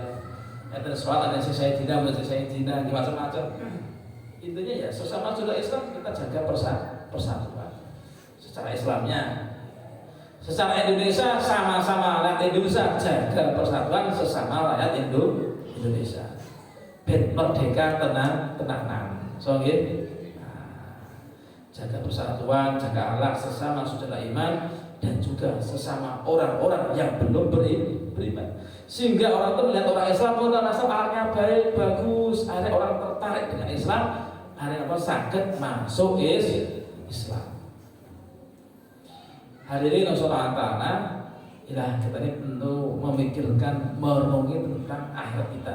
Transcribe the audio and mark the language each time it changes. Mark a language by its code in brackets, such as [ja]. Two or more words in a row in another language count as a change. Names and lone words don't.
[id] Ada sholat ada saya tidak, macam-macam. Intinya ya sesama saudara Islam kita jaga persatuan secara Islamnya. Secara Indonesia sama-sama rakyat Indonesia jaga persatuan sesama rakyat Indonesia. [jv] Ben merdeka tenang. So nggih. [id] Jaga persatuan, jaga akhlak sesama saudara iman dan juga sesama orang-orang yang belum beriman. Sehingga orang itu melihat orang Islam pun merasa akhlaknya baik, bagus, akhirnya orang tertarik dengan Islam, akhirnya sakit masuk Islam. Hadirin Allah Ta'ala, kita ini perlu memikirkan, merenungi tentang akhirat kita.